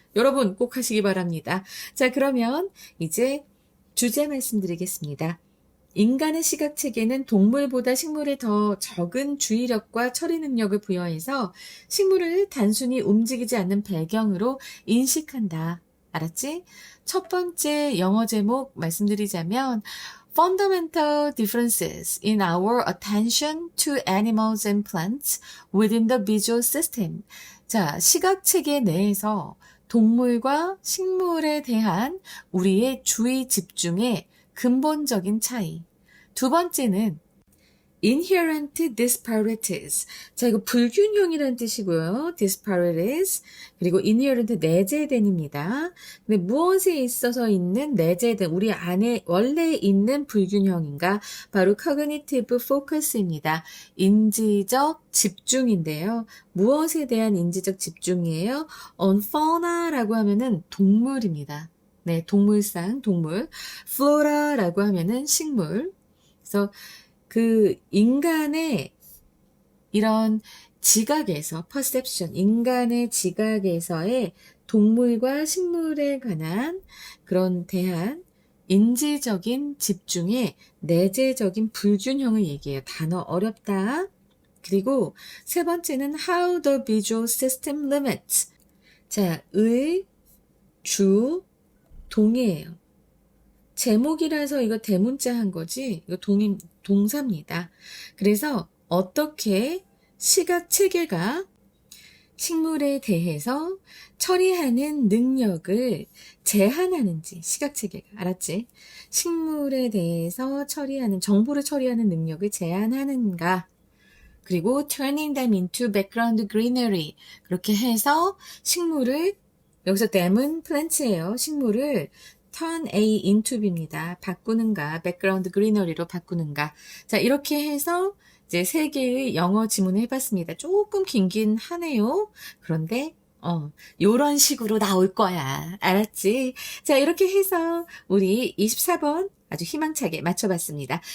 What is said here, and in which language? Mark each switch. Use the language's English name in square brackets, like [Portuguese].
[Korean] 여러분 꼭 하시기 바랍니다. 자, 그러면 이제 주제 말씀드리겠습니다. 인간의 시각체계는 동물보다 식물에 더 적은 주의력과 처리 능력을 부여해서 식물을 단순히 움직이지 않는 배경으로 인식한다. 알았지? 첫 번째 영어 제목 말씀드리자면 [English] Fundamental differences in our attention to animals and plants within the visual system. [Korean] 자, 시각체계 내에서 동물과 식물에 대한 우리의 주의 집중의 근본적인 차이. 두 번째는 [English] inherent disparities. [Korean] 자, 이거 불균형이라는 뜻이고요. [English] disparities. [Korean] 그리고 inherent 내재된입니다. 근데 무엇에 있어서 있는 내재된, 우리 안에 원래 있는 불균형인가? 바로 cognitive focus입니다. 인지적 집중인데요. 무엇에 대한 인지적 집중이에요? [English] on fauna [Korean] 라고 하면은 동물입니다. 네, 동물상, 동물. flora라고 하면은 식물. 그래서 그 인간의 이런 지각에서 perception, 인간의 지각에서의 동물과 식물에 관한 그런 대한 인지적인 집중의 내재적인 불균형을 얘기해요. 단어 어렵다. 그리고 세 번째는 [English] how the visual system limits. [Korean] 자, 주, 동이에요. 제목이라서 이거 대문자 한 거지, 이거 동사입니다. 그래서 어떻게 시각 체계가 식물에 대해서 처리하는 능력을 제한하는지 시각체계가 알았지? 식물에 대해서 정보를 처리하는 능력을 제한하는가? 그리고 [English] turning them into background greenery [Korean] 그렇게 해서 식물을 여기서 them은 plant예요. 식물을 turn A into B입니다. 바꾸는가, background greenery로 바꾸는가. 자, 이렇게 해서 이제 세 개의 영어 지문을 해봤습니다. 조금 긴긴 하네요. 그런데 요런 식으로 나올 거야. 알았지? 자, 이렇게 해서 우리 24번 아주 희망차게 맞춰봤습니다.